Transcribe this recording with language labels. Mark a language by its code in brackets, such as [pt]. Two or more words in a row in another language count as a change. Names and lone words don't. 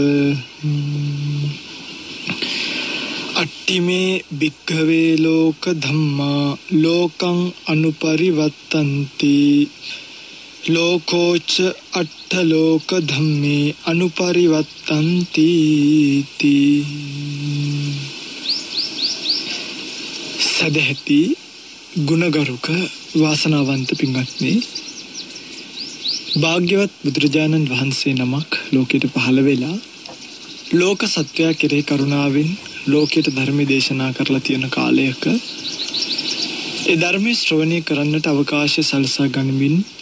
[pi] අට්ඨිමේ භික්ඛවේ ලෝක ධම්මා ලෝකං අනුපරිවත්තන්ති ලෝකෝච අට්ඨ ලෝක ධම්මේ අනුපරිවත්තන්ති තී. [si] සදහති ගුණගරුක වාසනාවන්ත පින්වත්නි, භාග්‍යවත් බුදුරජාණන් වහන්සේ නමක් ලෝකයට පහළ වෙලා ලෝක සත්වයා කෙරෙහි කරුණාවෙන් ලෝකයට ධර්ම දේශනා කරලා තියෙන කාලයක ඒ ධර්මයේ ශ්‍රවණය කරන්නට අවකාශය සලසා ගනිමින්